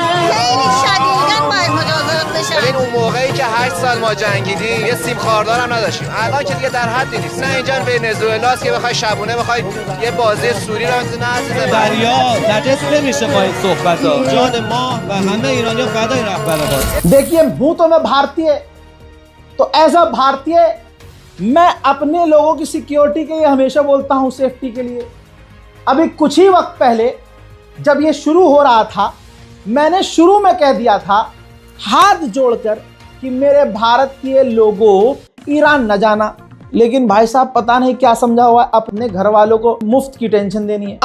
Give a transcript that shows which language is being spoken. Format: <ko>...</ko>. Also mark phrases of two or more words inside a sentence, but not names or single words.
<fa>خیلی شدیداً باید مجازات بشه. ببین اون موقعی که 8 سال ما جنگیدیم یه سیم خاردار هم نداشتیم. الان که دیگه در حدی نیست. نه اینجا ونزوئلاست که بخوای شبونه بخوای یه بازی سوری رو نه عزیز دریا نجس نمیشه با این صحبت‌ها. جان ما و همه ایرانی‌ها فدای رهبران.</fa> <hi>देखिए हूं तो मैं भारतीय, तो</hi> <en>as a</en> <hi>भारतीय मैं अपने लोगों की सिक्योरिटी के लिए हमेशा बोलता हूं, सेफ्टी के लिए। अभी कुछ ही वक्त पहले जब ये शुरू हो रहा था, मैंने शुरू में कह दिया था हाथ जोड़कर कि मेरे भारत के लोगों ईरान न जाना, लेकिन भाई साहब पता नहीं क्या समझा हुआ है, अपने घर वालों को मुफ्त की टेंशन देनी है।</hi>